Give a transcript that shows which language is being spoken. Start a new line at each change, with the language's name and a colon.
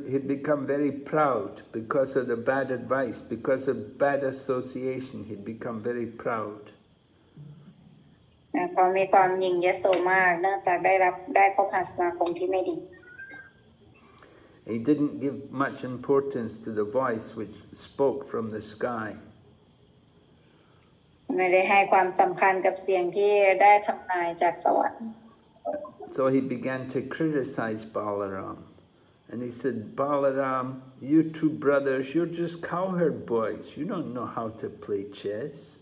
English: He'd become very proud because of the bad advice, because of bad association. He'd become very proud.
Thai: เขามีความยิ่งยโสมากเนื่องจากได้คบหาสมาคมที่ไม่ดี
English: He didn't give much importance to the voice which spoke from the sky.
Thai: ไม่ได้ให้ความสำคัญกับเสียงที่ได้ทำนายจากสวรรค์
English: So he began to criticize Balaram. And he said, Balaram, you two brothers, you're just cowherd boys. You don't know how to play chess.